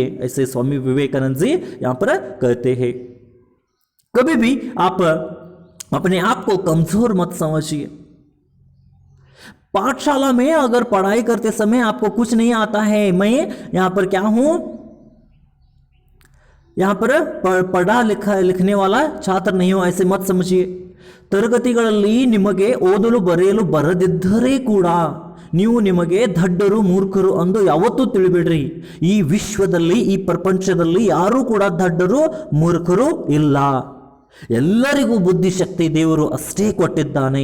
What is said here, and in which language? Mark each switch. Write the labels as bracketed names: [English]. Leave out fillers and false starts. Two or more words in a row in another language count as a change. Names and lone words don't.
[Hindi] ऐसे स्वामी विवेकानंद जी यहां पर कहते हैं। कभी भी आप अपने आप को कमजोर मत समझिए। पाठशाला में अगर पढ़ाई करते समय आपको कुछ नहीं आता है, मैं यहां पर क्या हूं, यहां पर पढ़ा लिखने वाला छात्र नहीं हो, ऐसे मत समझिए। [Kannada] ತರಗತಿಗಳಲ್ಲಿ ನಿಮಗೆ ಓದಲು ಬರೆಯಲು ಬರದಿದ್ದರೆ ಕೂಡ ನೀವು ನಿಮಗೆ ದಡ್ಡರು ಮೂರ್ಖರು ಅಂದು ಯಾವತ್ತೂ ತಿಳಿಬಿಡ್ರಿ. ಈ ವಿಶ್ವದಲ್ಲಿ, ಈ ಪ್ರಪಂಚದಲ್ಲಿ ಯಾರೂ ಕೂಡ ದಡ್ಡರು ಮೂರ್ಖರು ಇಲ್ಲ. ಎಲ್ಲರಿಗೂ ಬುದ್ಧಿಶಕ್ತಿ ದೇವರು ಅಷ್ಟೇ ಕೊಟ್ಟಿದ್ದಾನೆ.